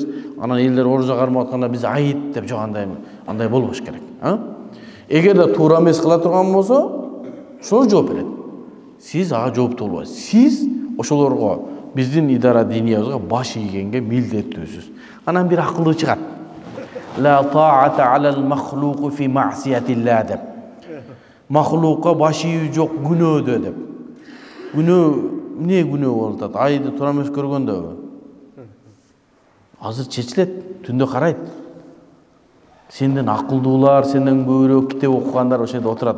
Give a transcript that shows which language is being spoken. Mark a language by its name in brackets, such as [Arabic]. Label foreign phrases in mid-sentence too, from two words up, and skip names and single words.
[Kyrgyz] Анан элдер орозо кармап атканда биз айт деп жок андай болбош керек. Эгерде туура эмес кыла турган болсо, ошол жооп берет. Сиз ага жооптуу болбойсуз. Сиз ошолорго биздин идара диниябызга баш ийгенге милдеттүүсүз. Анан бир акылуу чыгат. [Arabic] لا طاعة على المخلوق في معصية الله деп. [Kyrgyz] Махлукка баш ийүү жок күнөөдө деп. Күнөө эмне күнөө болуп атат? Айды туура эмес көргөндөгү. Азыр чечилет, түндө карайт. Сенден акылдуулар, сенден көбүрөөк китеп окугандар ошол жерде отурат.